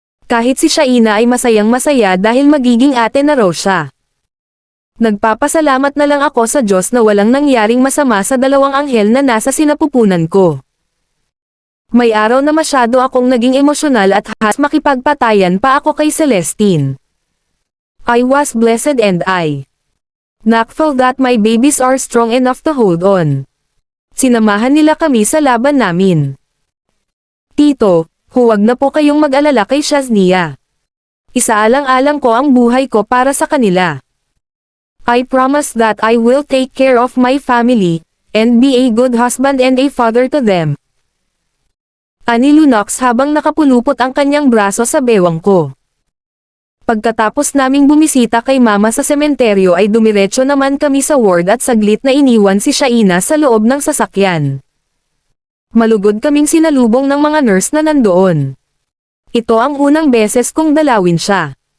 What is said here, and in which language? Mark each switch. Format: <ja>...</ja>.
<tl>Kahit si Shaina ay masayang masaya dahil magiging ate na raw siya. Nagpapasalamat na lang ako sa Diyos na walang nangyaring masama sa 2 anghel na nasa sinapupunan ko. May araw na masyado akong naging emosyonal at halos makipagpatayan pa ako kay Celestine.</tl> <en>I was blessed and I thankful that my babies are strong enough to hold on.</en> <tl>Sinamahan nila kami sa laban namin. Tito, huwag na po kayong mag-alala kay Shaznia. Isaalang-alang ko ang buhay ko para sa kanila.</tl> <en>I promise that I will take care of my family, and be a good husband and a father to them.</en> <tl>Ani Lunox habang nakapulupot ang kanyang braso sa bewang ko. Pagkatapos naming bumisita kay Mama sa sementeryo ay dumiretso naman kami sa ward at saglit na iniwan si Shaina sa loob ng sasakyan. Malugod kaming sinalubong ng mga nurse na nandoon. Ito ang unang beses kong dalawin siya.</tl>